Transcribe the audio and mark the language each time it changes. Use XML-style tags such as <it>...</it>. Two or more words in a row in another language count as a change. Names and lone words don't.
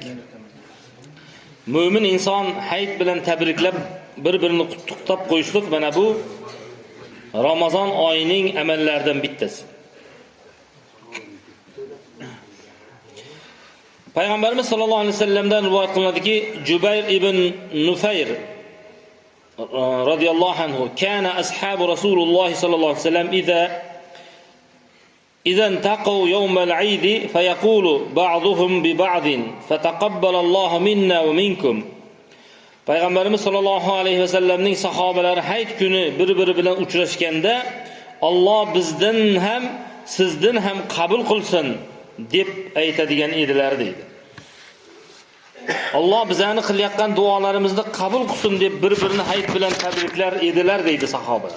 <uz>Mo'min inson hayit bilan tabriklab, bir-birini qutlab qo'yishlik mana bu Ramazon oyining amallaridan bittasi.</uz> <ar>Payg'ambarimiz صلى الله عليه وسلم</ar> <uz>rivoyat qilinadiki,</uz> <ar>Jubayr ibn Nufayr رضي الله عنه كان أصحاب رسول الله صلى الله عليه وسلم إذا انتقوا يوم العيد فيقول بعضهم ببعض فتقبل الله منا ومنكم.</ar> <uz>Payg'ambarimiz</uz> <ar>صلى الله عليه وسلم</ar> <uz>sahobalari hayit kuni bir-biri bilan uchrashganda Alloh bizdan ham sizdan ham qabul qilsin deb aytadigan edilar deydi. Alloh bizani qilayotgan duolarimizni qabul qilsin deb bir-birini hayit bilan tabriklar edilar deydi</uz> <ar>sahobalar.</ar>